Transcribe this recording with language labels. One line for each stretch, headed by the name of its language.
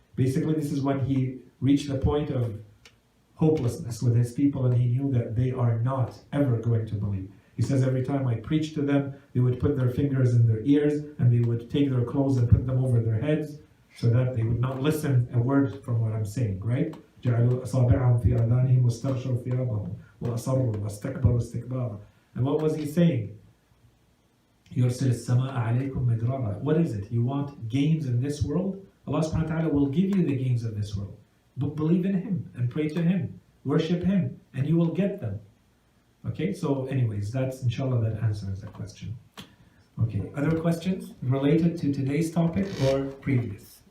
English: Basically, this is when he reached the point of hopelessness with his people, and he knew that they are not ever going to believe. He says, every time I preached to them, they would put their fingers in their ears, and they would take their clothes and put them over their heads, so that they would not listen a word from what I'm saying, right?
Arabic: جعلوا أصابعهم في آذانهم واستغشوا ثيابهم وأصروا واستكبروا استكبارا.
English: And what was he saying?
Arabic: يرسل السماء عليكم مدرارا.
English: What is it? You want gains in this world? Allah subhanahu wa ta'ala will give you the gains of this world. But believe in Him and pray to Him. Worship Him and you will get them. Okay, so anyways, that's inshallah that answers that question. Okay, other questions related to today's topic or previous?